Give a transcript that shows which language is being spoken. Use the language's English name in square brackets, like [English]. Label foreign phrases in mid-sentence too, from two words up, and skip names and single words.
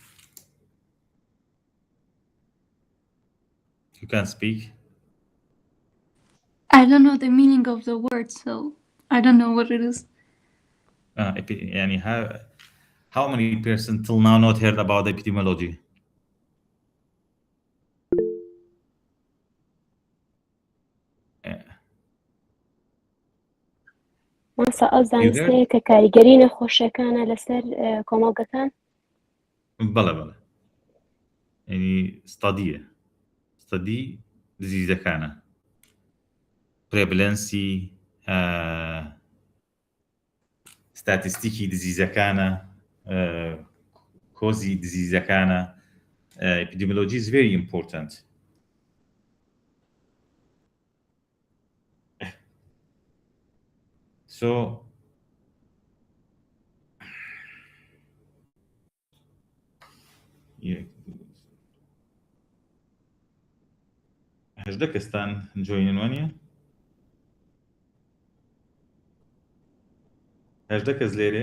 [English] You can speak. I don't know the meaning of the word, so I don't know what it is. How many persons till now not heard about epidemiology? [Central Kurdish] ماسا ئەو زانستەیە کە کاریگەری نەخۆشیەکانە لەسەر کۆمەڵگەکان؟ بەڵێ بەڵێ، ینی ستادی دزیزەکانە، prevalency ستاتستیکی دزیزەکانە کۆزی دزیزەکانە [English] epidemiology is very important. [Central Kurdish] So هەژدە کەستان جوینن وانە؟ هەژدە کەس لێرەیە؟